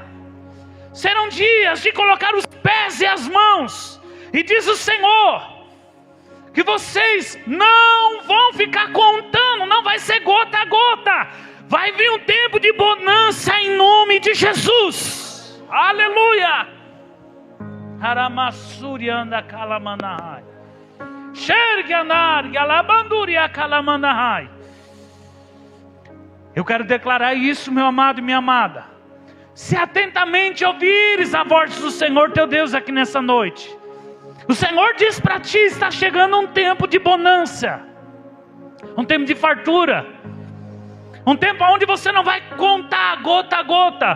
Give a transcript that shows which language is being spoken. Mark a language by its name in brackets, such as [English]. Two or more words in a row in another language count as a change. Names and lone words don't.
[Portuguese] Serão dias de colocar os pés e as mãos. E diz o Senhor, que vocês não vão ficar contando, não vai ser gota a gota. Vai vir um tempo de bonança em nome de Jesus. Aleluia. Aramassurianda kalamanahai. Xerganarga labanduria kalamanahai. Eu quero declarar isso, meu amado e minha amada. Se atentamente ouvires a voz do Senhor teu Deus aqui nessa noite, o Senhor diz para ti, está chegando um tempo de bonança, um tempo de fartura, um tempo onde você não vai contar gota a gota.